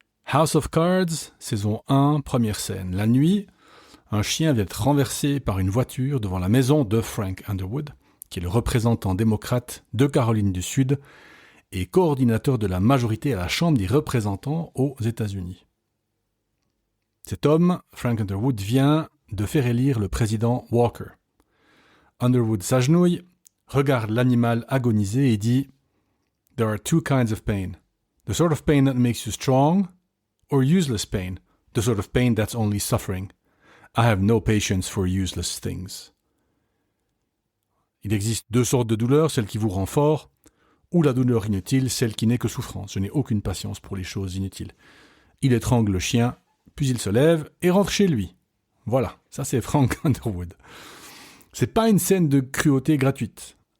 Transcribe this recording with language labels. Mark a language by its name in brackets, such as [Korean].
[French] House of Cards, saison 1, première scène. La nuit, un chien vient d'être renversé par une voiture devant la maison de Frank Underwood, qui est le représentant démocrate de Caroline du Sud et coordinateur de la majorité à la Chambre des représentants aux États-Unis. Cet homme, Frank Underwood, vient de faire élire le président Walker. Underwood s'agenouille, regarde l'animal agoniser et dit « [English] There are two kinds of pain. The sort of pain that makes you strong, or useless pain, the sort of pain that's only suffering. I have no patience for useless things. [French] » Il existe deux sortes de douleurs, celle qui vous rend fort, ou la douleur inutile, celle qui n'est que souffrance. Je n'ai aucune patience pour les choses inutiles. Il étrangle le chien, puis il se lève et rentre chez lui. Voilà, ça c'est Frank Underwood. C'est pas une scène de cruauté gratuite.